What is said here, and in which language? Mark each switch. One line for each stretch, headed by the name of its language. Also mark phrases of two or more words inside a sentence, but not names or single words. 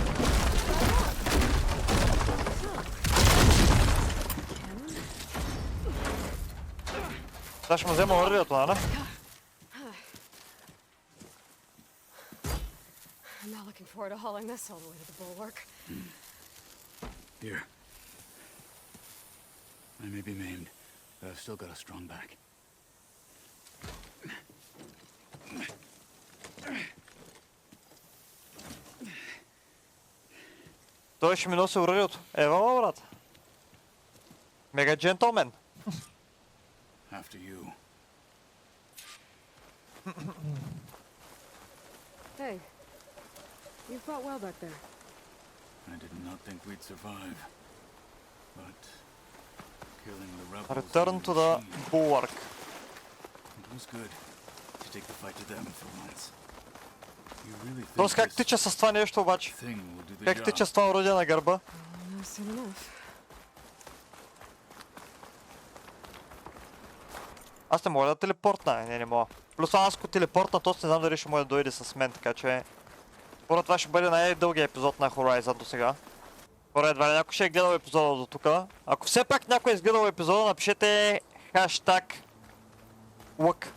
Bulgarian: Сега ще му взема оръжието, ана?
English: I'm not looking forward to hauling this all the way to the bulwark. Here. I may be maimed, but I've still got a strong back.
Bulgarian: Той ще ми носи оръжието. Ева, брат. Мега джентълмен.
English: After you. Hey, you fought well back there. I did not think we'd survive. But killing the rebels Return to the bulwark. It was good to take the fight to them for once. You really think
Bulgarian: Тоест как тича с това нещо обаче?
English: thing will do the
Bulgarian: Как
English: job?
Bulgarian: тича с това оръдие на гърба?
English: No, soon enough.
Bulgarian: Аз не мога да телепортна. Не мога. Плюс аз ако телепортна, то не знам дали ще може да дойде с мен, така че... Според това ще бъде най-дългия епизод на Horizon до сега. Според едва ли някой ще е гледал епизода до тук. Ако все пак някой е изгледал епизода, напишете хаштаг лък.